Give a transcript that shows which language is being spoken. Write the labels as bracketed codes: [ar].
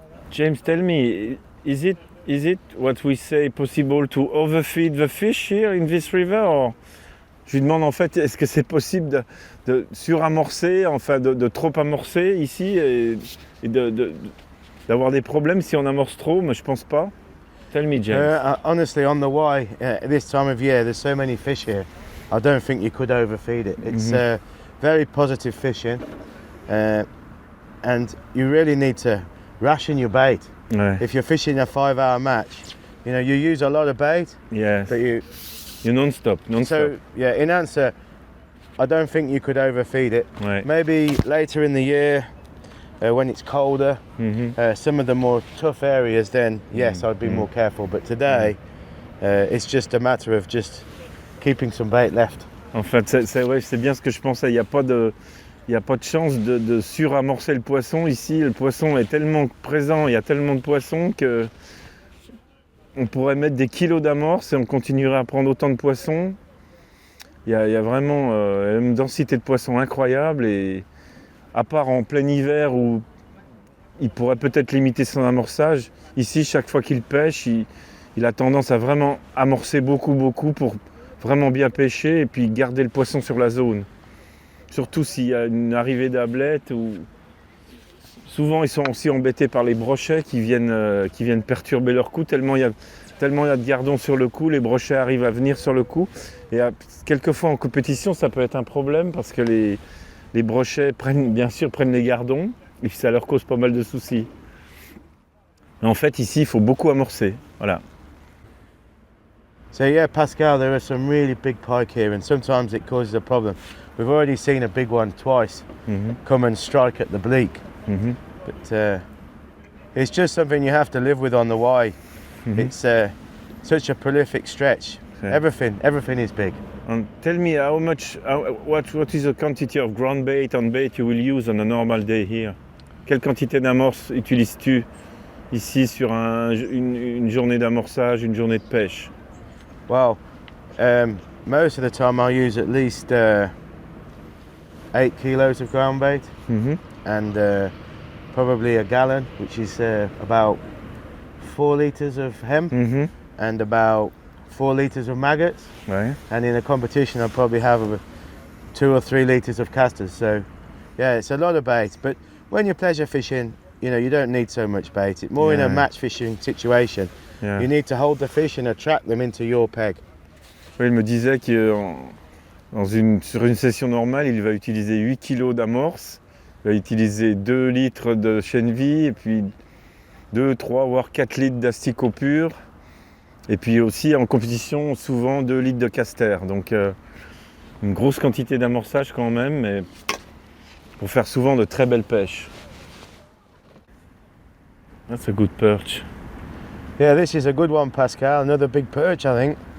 [en] James, tell me, is it what we say possible to overfeed the fish here in this river? [fr] Or je lui demande en fait, est-ce que c'est possible de suramorcer, enfin de trop amorcer ici et d'avoir des problèmes si on amorce trop? Mais je pense pas. [en] Tell me, James. Honestly, on the WYE, this time of year, there's so many fish here. I don't think you could overfeed it. It's very positive fishing, and you really need to ration your bait. [fr] Ouais. [en] If you're fishing a 5-hour match, you know, you use a lot of bait. Yes. But you non-stop. So yeah, in answer, I don't think you could overfeed it. [fr] Ouais. [en] Maybe later in the year, when it's colder, some of the more tough areas, then yes, I'd be more careful. But today, it's just a matter of just keeping some bait left. [fr] En fait, c'est bien ce que je pensais. Il n'y a pas de chance de suramorcer le poisson. Ici, le poisson est tellement présent, il y a tellement de poissons que on pourrait mettre des kilos d'amorce et on continuerait à prendre autant de poissons. Il y a vraiment une densité de poissons incroyable et à part en plein hiver où il pourrait peut-être limiter son amorçage, ici, chaque fois qu'il pêche, il a tendance à vraiment amorcer beaucoup pour vraiment bien pêcher et puis garder le poisson sur la zone. Surtout s'il y a une arrivée d'ablettes ou souvent ils sont aussi embêtés par les brochets qui viennent perturber leur coup tellement il y a de gardons sur le coup, les brochets arrivent à venir sur le coup et quelquefois en compétition ça peut être un problème parce que les brochets prennent les gardons et ça leur cause pas mal de soucis. Mais en fait ici il faut beaucoup amorcer, voilà. [en] So yeah, Pascal, there are some really big pike here and sometimes it causes a problem. we've already seen a big one twice come and strike at the bleak. But it's just something you have to live with on the WYE. It's such a prolific stretch. Yeah. Everything is big. And tell me how much, what is the quantity of ground bait and bait you will use on a normal day here? [fr] Quelle quantité d'amorce utilises-tu ici sur une journée d'amorçage, une journée de pêche? [en] Well, most of the time I use at least 8 kilos of ground bait and probably a gallon, which is about 4 litres of hemp and about 4 litres of maggots. [fr] Ouais. [en] And in a competition I'll probably have 2 or 3 litres of casters. So yeah, it's a lot of bait. But when you're pleasure fishing, you know, you don't need so much bait. It's more in a match fishing situation. Yeah. You need to hold the fish and attract them into your peg. [fr] Oui, il me disait que sur une session normale, il va utiliser 8 kg d'amorce, il va utiliser 2 litres de chènevis, et puis 2, 3, voire 4 litres d'asticot pur, et puis aussi en compétition, souvent 2 litres de caster. Donc une grosse quantité d'amorçage quand même, mais pour faire souvent de très belles pêches. [en] That's a good perch. Yeah, this is a good one, Pascal. Another big perch, I think.